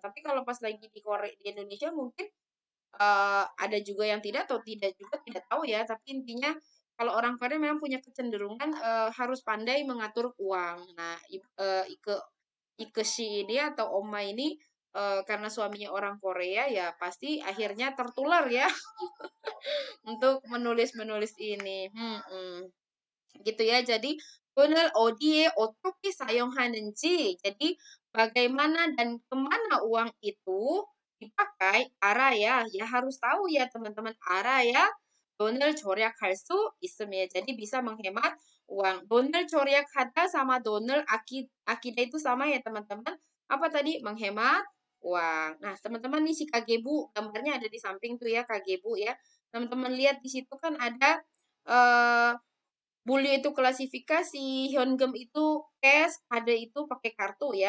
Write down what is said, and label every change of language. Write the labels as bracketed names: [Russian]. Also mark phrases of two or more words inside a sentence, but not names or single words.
[Indonesian] Tapi kalau pas lagi di Korea di Indonesia mungkin ada juga yang tidak atau tidak juga tidak tahu ya, tapi intinya kalau orang Korea memang punya kecenderungan harus pandai mengatur uang. Nah, Ike Ike si ini atau Oma ini karena suaminya orang Korea ya pasti akhirnya tertular ya untuk menulis-menulis ini. Gitu ya. Jadi [Korean] 돈을 어디에 어떻게 사용하는지, [Indonesian] jadi bagaimana dan kemana uang itu dipakai, 알아야, ya harus tahu ya teman-teman, [Korean] 알아야 돈을 절약할 수 있으며, [Indonesian] jadi bisa menghemat uang. [Korean] 돈을 절약하다 [Indonesian] sama [Korean] 돈을 아끼다 [Indonesian] itu sama ya teman-teman. Apa tadi? Menghemat uang. Nah, teman-teman nih si kagebu, gambarnya ada di samping tuh ya kagebu ya. Teman-teman lihat di situ kan ada eh Bully itu klasifikasi, Hyungam itu cash, Kade itu pakai kartu ya.